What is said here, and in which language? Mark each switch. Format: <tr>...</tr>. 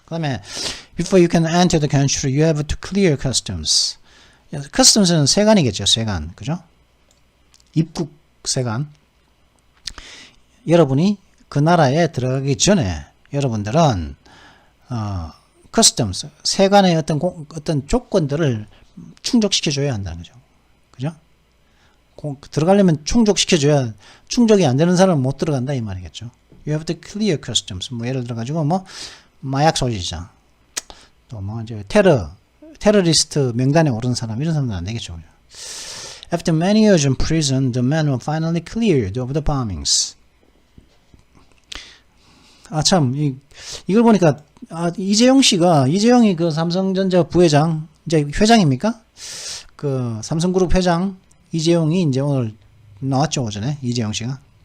<ko>그 다음에</ko> <en>before you can enter the country, you have to clear customs.</en> <ko>customs는 세관이겠죠. 세관. 그죠? 입국 세관. 여러분이 그 나라에 들어가기 전에 여러분들은 customs 세관의 어떤 조건들을 충족시켜줘야 한다는 거죠. 그죠? 들어가려면 충족시켜줘야 충족이 안 되는 사람은 못 들어간다 이 말이겠죠.</ko> <en>You have to clear customs.</en> <ko>뭐 예를 들어 가지고 뭐 마약 소지자, 또 뭐 이제 테러리스트 명단에 오른 사람 이런 사람은 안 되겠죠.</ko> <en>After many years in prison, the men were finally cleared of the bombings.</en> <ko>참 이걸 보니까 이재용이 그 삼성전자 부회장 이제 회장입니까? 그 삼성그룹 회장 이재용이 이제 오늘 나왔죠, 오전에 이재용 씨가.</ko>